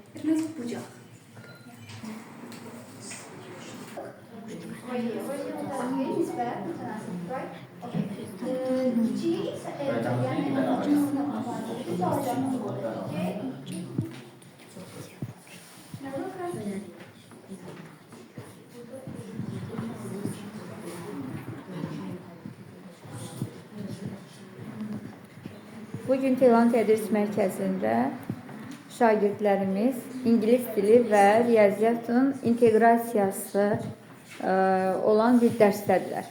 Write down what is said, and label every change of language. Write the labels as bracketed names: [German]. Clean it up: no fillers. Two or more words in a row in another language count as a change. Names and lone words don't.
[English] It means bucak. Right here. Okay, is bad, right? Okay. G is okay. [Azerbaijani] Bugün Telan Tədris Mərkəzində şagirdlərimiz ingilis dili və riyaziyyatın inteqrasiyası olan bir dərsdədirlər.